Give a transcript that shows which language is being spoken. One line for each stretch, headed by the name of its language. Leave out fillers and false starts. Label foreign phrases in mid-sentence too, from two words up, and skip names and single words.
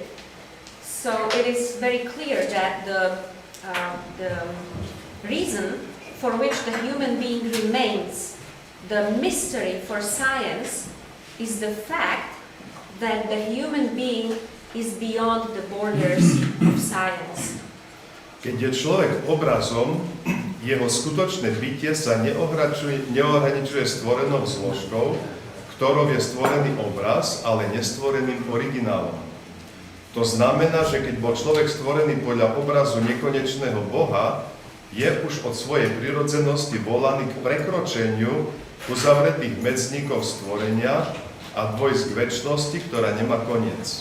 English: So it is very clear that the reason for which the human being remains the mystery for science is the fact that the human being is beyond the borders of science.
Slovak: Keď je človek obrazom, jeho skutočné bytie sa neohraničuje stvorenou zložkou, ktorou je stvorený obraz, ale nestvoreným originálom. To znamená, že keď bol človek stvorený podľa obrazu nekonečného Boha, je už od svojej prirodzenosti volaný k prekročeniu uzavretých medzníkov stvorenia a a dôjsť k večnosti, ktorá nemá koniec.